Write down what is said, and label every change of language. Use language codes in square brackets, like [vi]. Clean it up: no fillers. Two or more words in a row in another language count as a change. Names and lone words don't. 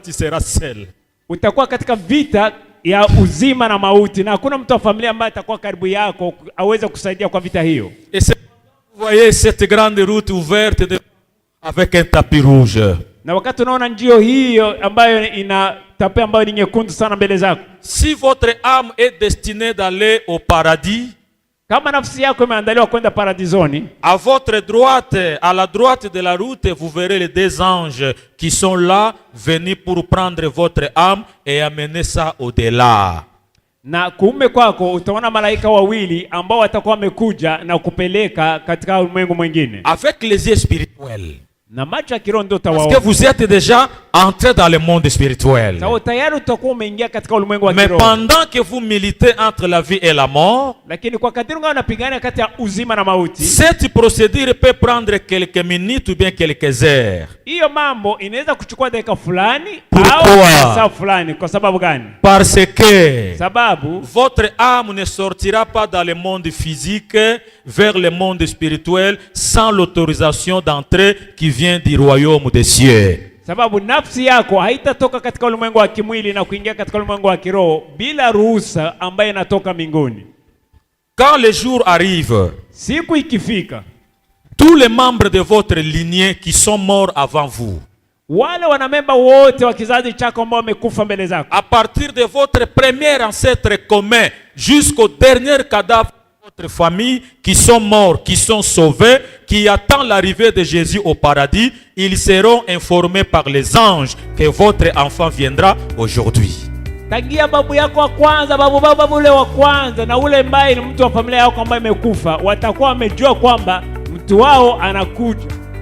[fr] Tu seras seul. [sw] Utakuwa katika vita ya uzima na mauti, na hakuna mtu wa familia ambaye atakuwa karibu yako aweze kusaidia kwa vita hiyo. [fr] Et vous voyez cette grande route ouverte avec un tapis rouge. [sw] Na wakati unaona njio hiyo ambayo ina tapis ambayo ni nyekundu sana mbele zako. [fr] Si votre âme est destinée d'aller au paradis, [sw] kama nafsi yako imeandaliwa kwenda paradisoni, [fr] à votre droite, à la droite de la route, vous verrez les deux anges qui sont là, venus pour prendre votre âme et amener ça au-delà. [sw] Na kuume kwako utaona malaika wawili ambao watakuwa wamekuja na kupeleka katika ulimwengu mwingine. [fr] Avec les yeux spirituels. [sw] Na macho ya kiroho ndio utawaona. [fr] Parce que vous êtes déjà entré dans le monde spirituel. [sw] Sawa, tayari utakuwa umeingia katika ulimwengu wa [fr] Mais [sw] kiroho. [fr] pendant que vous militez entre la vie et la mort, [sw] lakini kwa kadiri unapigana kati ya uzima na mauti, [fr] cette procédure peut prendre quelques minutes ou bien quelques heures. [sw] Hiyo mambo inaweza kuchukua dakika fulani [fr] Pourquoi? [sw] au saa fulani. Kwa sababu gani? [fr] Parce que [sw] sababu [fr] votre âme ne sortira pas dans le monde physique vers le monde spirituel sans l'autorisation d'entrer qui vient du royaume des cieux. [sw] Sababu nafsi yako haitatoka katika ulimwengu wa kimwili na kuingia katika ulimwengu wa kiroho bila ruhusa ambayo inatoka mbinguni. [fr] Quand le jour arrive, [sw] siku ikifika, [fr] tous les membres de votre lignée qui sont morts avant vous, [sw] wale wanamemba wote wa kizazi chako ambao wamekufa mbele zako, [fr] à partir de votre premier ancêtre commun jusqu'au dernier cadavre de votre famille qui sont morts, qui sont sauvés, qui attendent l'arrivée de Jésus au paradis, ils seront informés par les anges que votre enfant viendra aujourd'hui. [sw] Tangia babu yako wa kwanza, babu ule wa kwanza na ule mbaye ni mtu wa familia yako ambaye imekufa, watakuwa wamejua kwamba mtu wao anakuja.